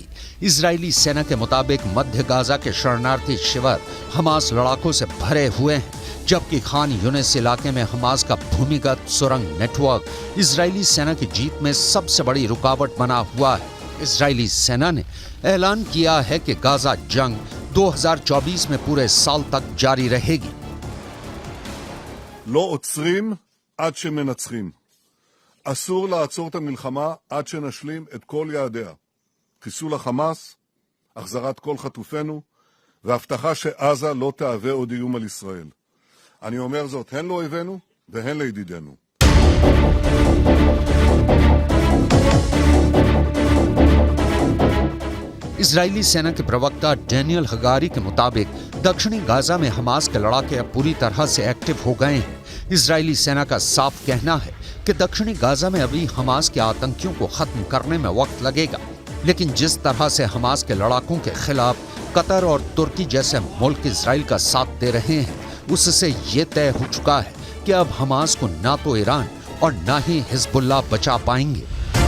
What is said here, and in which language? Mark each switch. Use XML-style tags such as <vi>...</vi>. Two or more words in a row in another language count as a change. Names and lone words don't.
<hi>इजरायली सेना के मुताबिक मध्य गाजा के शरणार्थी शिविर हमास लड़ाकों से भरे हुए हैं, जबकि खान यूनिस इलाके में हमास का भूमिगत सुरंग नेटवर्क इजरायली सेना की जीत में सबसे बड़ी रुकावट बना हुआ है। इजरायली सेना ने ऐलान किया है कि गाजा जंग 2024 में पूरे साल तक जारी रहेगी।</hi> <he>לא עוצרים עד שמנצחים. אסור לעצור את המלחמה עד שנשלים את כל יעדיה. חיסול החמאס, החזרת כל חטופינו, והבטחה שעזה לא תהווה עוד איום על ישראל. אני אומר זאת הן לאויבינו והן לידידינו.</he> <hi>इजरायली सेना के प्रवक्ता डैनियल हगारी के मुताबिक दक्षिणी गाजा में हमास के लड़ाके अब पूरी तरह से एक्टिव हो गए हैं। इजरायली सेना का साफ कहना है कि दक्षिणी गाजा में अभी हमास के आतंकियों को खत्म करने में वक्त लगेगा, लेकिन जिस तरह से हमास के लड़ाकों के खिलाफ कतर और तुर्की जैसे मुल्क इजराइल का साथ दे रहे हैं, उससे ये तय हो चुका है कि अब हमास को ना तो ईरान और ना ही हिजबुल्लाह बचा पाएंगे।</hi>